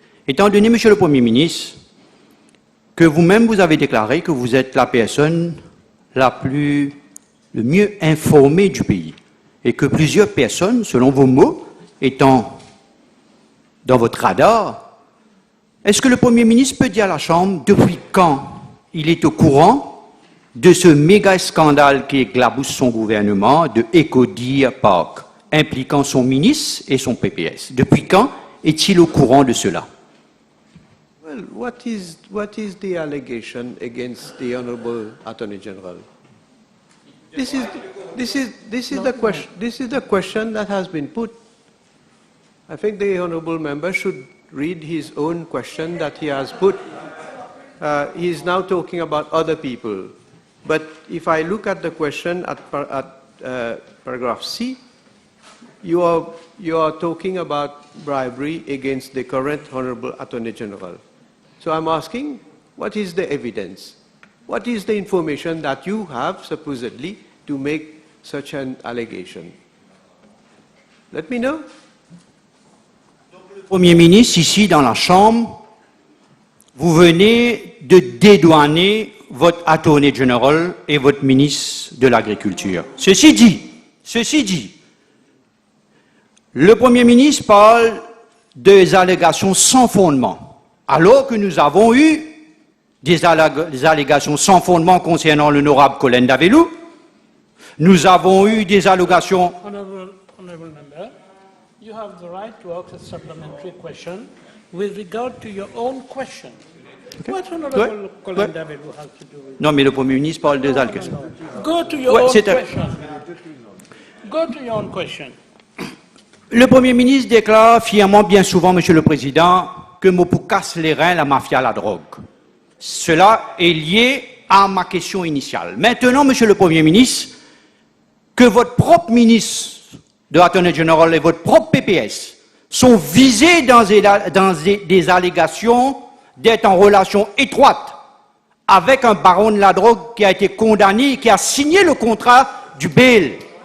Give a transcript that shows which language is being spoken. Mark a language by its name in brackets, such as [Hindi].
[French] Étant donné, Monsieur le Premier ministre, que vous-même vous avez déclaré que vous êtes la personne le mieux informée du pays et que plusieurs personnes, selon vos mots, étant dans votre radar, est-ce que le Premier ministre peut dire à la Chambre depuis quand il est au courant de ce méga scandale qui éclabousse son gouvernement de Eco Deer Park, impliquant son ministre et son PPS? Depuis quand est-il au courant de cela? [English] Well, what is the allegation against the Honourable Attorney General? This is the question that has been put. I think the Honourable Member should read his own question that he has put. He is now talking about other people. But if I look at the question at paragraph C, you are talking about bribery against the current Honourable Attorney General. So I'm asking, what is the evidence? What is the information that you have, supposedly, to make such an allegation? Let me know. [French] Le Premier ministre, ici dans la Chambre, vous venez de dédouaner votre Attorney General et votre ministre de l'Agriculture. Ceci dit, le Premier ministre parle des allégations sans fondement, alors que nous avons eu des allégations sans fondement concernant l'honorable Colin Davelou. Nous avons eu des allégations... [English] Honourable Member, you have the right to ask a supplementary question with regard to your own question. Okay. What Honourable Colin Davelou has to do with... [French] Non, mais le Premier ministre parle des allégations. [English] Go to your own question. Go to your own question. [French] Le Premier ministre déclare fièrement, bien souvent, Monsieur le Président, que Mopou casse les reins la mafia, la drogue. Cela est lié à ma question initiale. Maintenant, Monsieur le Premier ministre, que votre propre ministre de l'Attorney General et votre propre PPS sont visés dans des allégations d'être en relation étroite avec un baron de la drogue qui a été condamné et qui a signé le contrat du bail.